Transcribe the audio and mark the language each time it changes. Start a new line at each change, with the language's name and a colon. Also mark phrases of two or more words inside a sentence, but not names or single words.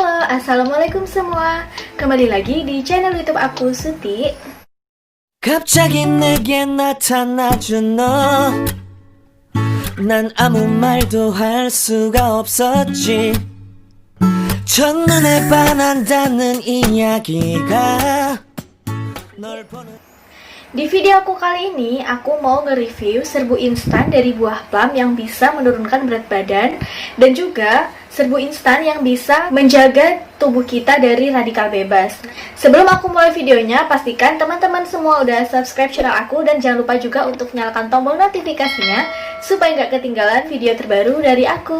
Indonesian: Assalamualaikum semua. Kembali lagi di channel YouTube aku, Suti.
Korean: 갑자기 내게 나타나준 너 난 아무 말도 할 수가 없었지 첫눈에 반한다는 이야기가 널 보는
Indonesian: Di video aku kali ini, aku mau nge-review serbu instan dari buah plum yang bisa menurunkan berat badan dan juga serbu instan yang bisa menjaga tubuh kita dari radikal bebas. Sebelum aku mulai videonya, pastikan teman-teman semua udah subscribe channel aku dan jangan lupa juga untuk nyalakan tombol notifikasinya supaya nggak ketinggalan video terbaru dari aku.